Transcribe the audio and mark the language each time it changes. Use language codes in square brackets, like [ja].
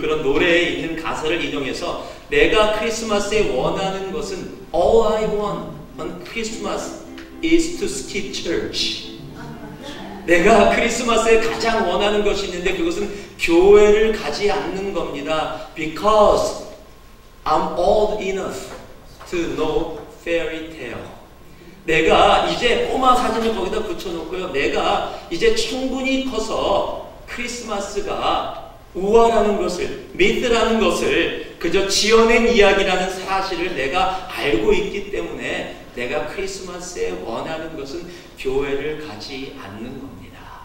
[ko] 그런 노래에 있는 가사를 인용해서 내가 크리스마스에 원하는 것은 [en] All I want on Christmas is to skip church. [ko] 내가 크리스마스에 가장 원하는 것이 있는데 그것은 교회를 가지 않는 겁니다. [en] Because I'm old enough to know fairy tale. [ko] 내가 이제 꼬마 사진을 거기다 붙여놓고요. 내가 이제 충분히 커서 크리스마스가 우화라는 것을, 미드라는 것을 그저 지어낸 이야기라는 사실을 내가 알고 있기 때문에 내가 크리스마스에 원하는 것은 교회를 가지 않는 겁니다.